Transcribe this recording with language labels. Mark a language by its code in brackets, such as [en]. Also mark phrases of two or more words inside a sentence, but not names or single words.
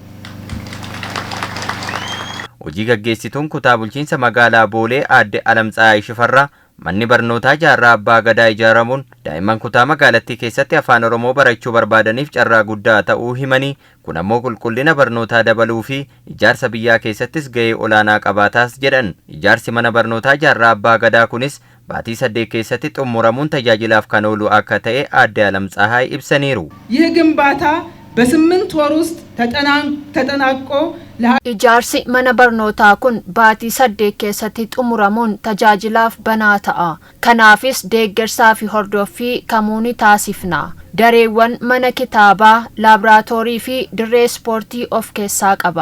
[om] Hojii gaggeessituun kutaa bulchiinsa magaalaa Boolee Aadde Alamtsaayii Shifarraa manni barnootaa Jaarraa Abbaa Gadaa ijaaramuun daa'imman kutaa magaalattii keessatti afaan Oromoo barachuu barbaadaniif carraa guddaa ta'uu himanii kun ammoo qulqullina barnootaa dabaluu fi ijaarsa biyyaa keessattis gahee olaanaa qabaataas jedhan. Ijaarsi mana barnootaa Jaarraa Abbaa Gadaa kunis baatii 8 keessatti xumuramuun tajaajilaaf kan oolu akka ta'e Aadde Alamtsaayii ibsaniiru. [am] ይህ ግንባታ በ8 ወር ውስጥ ተጠናቆ [om] Ijaarsi mana barnootaa kun baatii 8 keessatti xumuramuun tajaajilaaf banaa ta'a. Kanaafis deeggarsaa fi hordoffii kamuu ni taasifna. Dareewwan mana kitaabaa, laaboraatoorii fi dirree ispoortii of keessaa qaba.